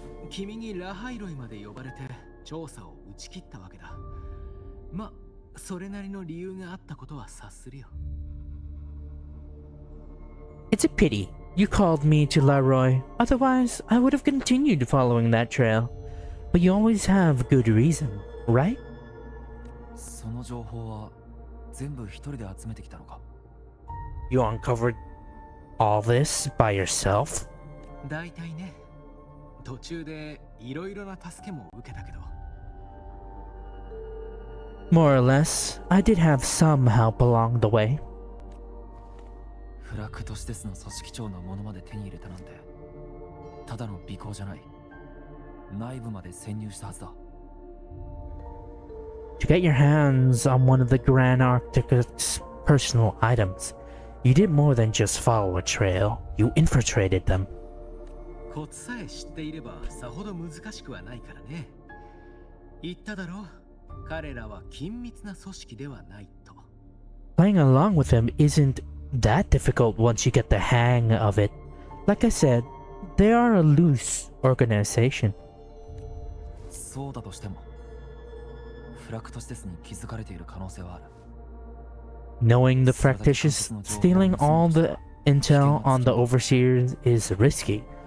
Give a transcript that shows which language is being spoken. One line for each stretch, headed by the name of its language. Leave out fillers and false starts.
Japanese: 君にラハイロイまで呼ばれて調査を打ち切ったわけだ。ま、それなりの理由があったことは察するよ。
English: It's a pity you called me to Laroy. Otherwise, I would have continued following that trail. But you always have good reason, right?
Japanese: その情報は全部一人で集めてきたのか？
English: You uncovered all this by yourself?
Japanese: だいたいね。途中でいろいろな助けも受けたけど。
English: More or less, I did have some help along the way.
Japanese: フラクトシテスの組織長のものまで手に入れたなんて、ただの尾行じゃない。内部まで潜入したはずだ。
English: To get your hands on one of the Grand Architect's personal items, you did more than just follow a trail. You infiltrated them.
Japanese: コツさえ知っていればさほど難しくはないからね。言っただろう、彼らは緊密な組織ではないと。
English: Playing along with him isn't that difficult once you get the hang of it. Like I said, they are a loose organization.
Japanese: そうだとしてもフラクト施設に気づかれている可能性はある。
English: Knowing the Fractitious stealing all the intel on the overseers is risky.